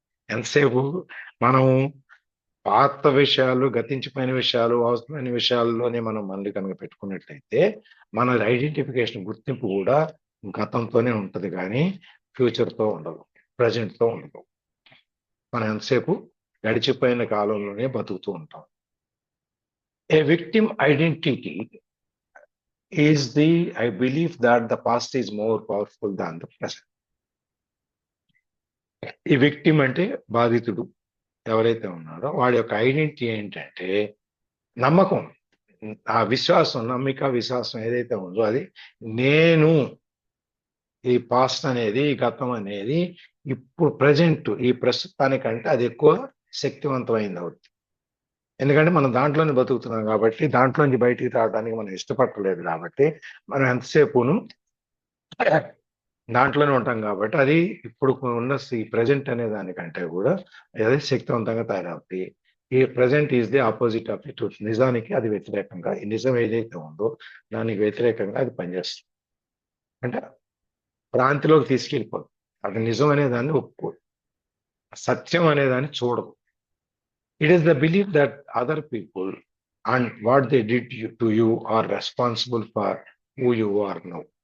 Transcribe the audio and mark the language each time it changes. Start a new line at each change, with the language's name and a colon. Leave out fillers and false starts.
Telugu: ఎంతసేపు మనం పాత విషయాలు, గతించిపోయిన విషయాలు, అవసరమైన విషయాల్లోనే మనం మళ్ళీ కనుక పెట్టుకున్నట్లయితే మన ఐడెంటిఫికేషన్, గుర్తింపు కూడా గతంతోనే ఉంటుంది కానీ ఫ్యూచర్తో ఉండదు, ప్రజెంట్తో ఉండదు. మనం ఎంతసేపు గడిచిపోయిన కాలంలోనే బతుకుతూ ఉంటాం.
English: A victim identity is I believe that the past is more powerful than the present.
Telugu: ఈ విక్టిమ్ అంటే బాధితుడు ఎవరైతే ఉన్నాడో వాడి యొక్క ఐడెంటిటీ ఏంటంటే నమ్మకం, ఆ విశ్వాసం, నమ్మిక, విశ్వాసం ఏదైతే ఉందో అది నేను. ఈ పాస్ట్ అనేది, ఈ గతం అనేది ఇప్పుడు ప్రజెంట్ ఈ ప్రస్తుతానికంటే అది ఎక్కువ శక్తివంతమైంది అవుతుంది. ఎందుకంటే మనం దాంట్లోనే బతుకుతున్నాం కాబట్టి, దాంట్లోంచి బయటికి రావడానికి మనం ఇష్టపడలేదు కాబట్టి, మనం ఎంతసేపును దాంట్లోనే ఉంటాం కాబట్టి అది ఇప్పుడు ఉన్న ఈ ప్రజెంట్ అనే దానికంటే కూడా అదే శక్తివంతంగా తయారవుతుంది. ఈ
English: Present is the opposite of the truth.
Telugu: నిజానికి అది వ్యతిరేకంగా, ఈ నిజం ఏదైతే ఉందో దానికి వ్యతిరేకంగా అది పనిచేస్తుంది. అంటే భ్రాంతిలోకి తీసుకెళ్ళిపోదు. అది నిజం అనేదాన్ని ఒప్పుకోదు, సత్యం అనేదాన్ని చూడదు.
English: It is the belief that other people and what they did to you are responsible for who you are now.